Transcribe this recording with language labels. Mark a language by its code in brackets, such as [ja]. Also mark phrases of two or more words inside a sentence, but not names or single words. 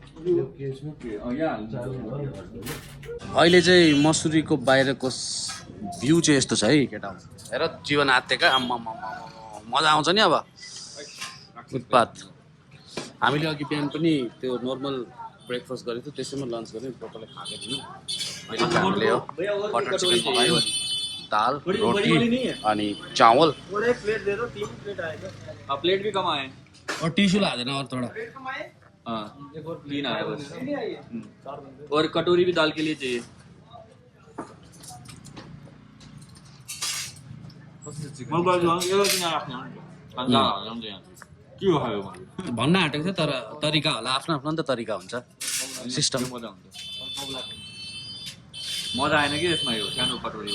[ne] अहिले चाहिँ मसुरीको बाहिरको भ्यू चाहिँ यस्तो छ है केटा हेर जीवन आत्तेका मजा आउँछ नि अब उत्पात हामीले अघि बिहान पनि त्यो [en] normal breakfast [ne] गरेको थियो त्यसैमा लन्च गरेँ टोटलै खाएको थियौँ अहिले चाहिँ हामीले यो [en] butter chicken [ne] पकायो दाल रोटी अनि चावल [hi] प्लेट भी कम आए और टिश्यू ला देना और थोड़ा 3 आए बस और कटोरी भी दाल के लिए चाहिए [ne] भन्न आँटेको थियो तर तरिका होला आफ्नो आफ्नो नि त तरिका हुन्छ सिस्टम मजा आएन कि यसमा यो सानो कटोरी